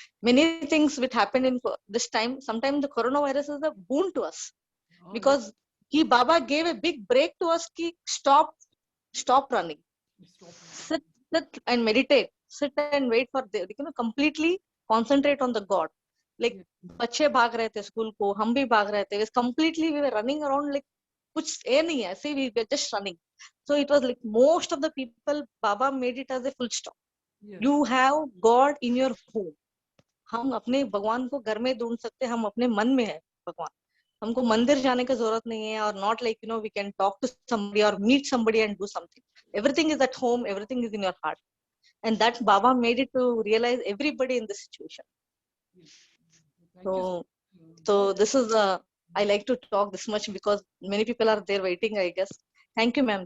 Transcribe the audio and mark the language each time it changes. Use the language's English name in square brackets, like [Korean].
[English] Many things which happened in this time. Sometimes the coronavirus is a boon to us because he Baba gave a big break to us. Ki stop running, sit and meditate, sit and wait for the completely concentrate on the God. [Hindi] Like बच्चे भाग रहे थे school को, हम भी भाग रहे थे. [English] Completely we were running around like [Hindi] कुछ ये नहीं है, ऐसे [English] we were just running. So it was like most of the people, Baba made it as a full stop. Yes. You have God in your home. [Hindi] हम अपने भगवान को घर में ढूंढ सकते हैं, हम अपने मन में है भगवान. हमको मंदिर जाने की जरूरत नहीं है, और [English] not like we can talk to somebody or meet somebody and do something. Everything is at home, everything is in your heart, and that Baba made it to realize everybody in this situation. So this is I like to talk this much because many people are there waiting, I guess. Thank you, ma'am.